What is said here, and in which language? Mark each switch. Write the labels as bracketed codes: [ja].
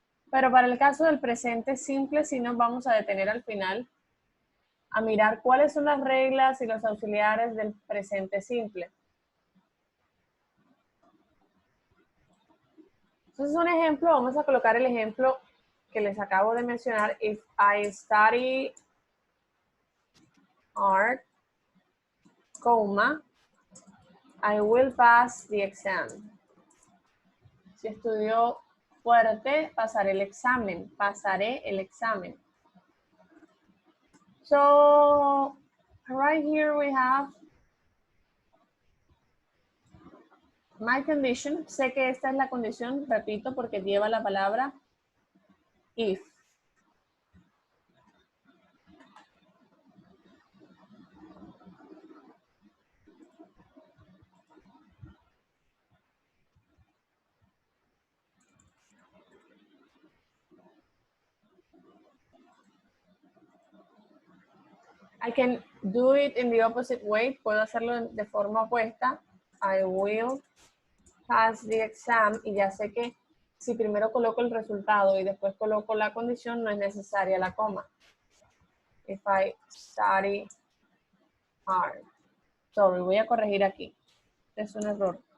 [es] Pero para el caso del presente simple, sí nos vamos a detener al final a mirar cuáles son las reglas y los auxiliares del presente simple. Entonces, un ejemplo, vamos a colocar el ejemplo que les acabo de mencionar. [en] If I study art, I will pass the exam. [es] Si estudio fuerte, pasaré el examen. Pasaré el examen. [en] So, right here we have my condition. [es] Sé que esta es la condición, repito, porque lleva la palabra if. [en] I can do it in the opposite way. [es] Puedo hacerlo de forma opuesta. [en] I will pass the exam. [es] Y ya sé que si primero coloco el resultado y después coloco la condición, no es necesaria la coma. [en] If I study hard. Sorry, [es] voy a corregir aquí. Es un error.